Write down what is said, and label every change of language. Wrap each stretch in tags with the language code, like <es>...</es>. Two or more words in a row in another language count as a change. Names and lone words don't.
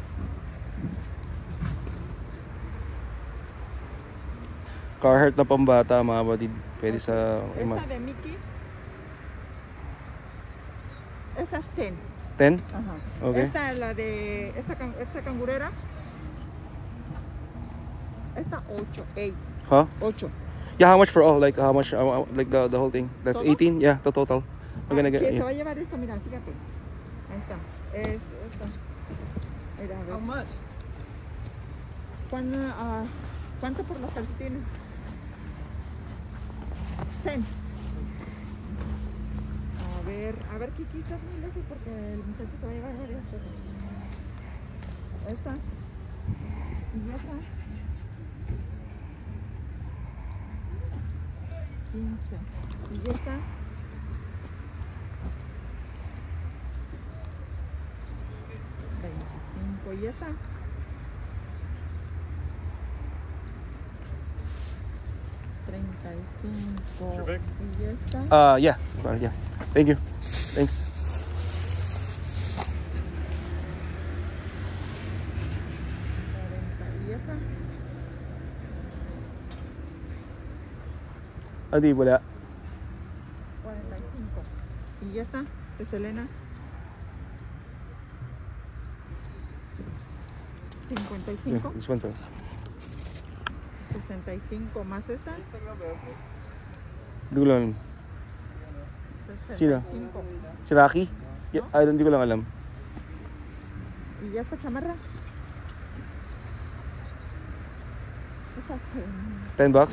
<tl>Carhartt na pambata, mga batid. Pwede sa...</tl> <es>Esta de Mickey. Esta es 10. 10? Ajá. Okay. Esta es la de esta cangurera. Esta 8. 8. Huh? 8.</es> <en>Yeah, how much for all? Like, how much? Like the whole thing? That's</en> <es>¿Todo?</es> <en>18? Yeah, the total. We're gonna get...</en> <es>Se</es> <en>Yeah.</en> <es>va a llevar esta, mira, fíjate. Ahí está. Es esta. Mira, a ver.</es> <en>How much?</en> <es>¿Cuánto por los calcetines? 10. A ver, Kiki, estás muy lejos porque el muchacho se va a llevar varias cosas. Esta. Y esta. 15. Y esta. 25. Y esta. 35. Y esta.</es> <en>Yeah. Yeah. Thank you. Thanks.</en> <es>40. Y esta.</es> <tl>Di wala.</tl> <es>45. Y esta de Selena. 55.</es> <en>Yeah, this one too.</en> <es>65 más esta.</es> <tl>Hindi ko lang.</tl> <es>65.</es> <tl>Sino? Si</tl> <en>Rocky? Yeah, I don't,</en> <tl>hindi ko lang alam.</tl> <es>Y ya esta chamarra. Esas</es> <en>10 bucks?</en>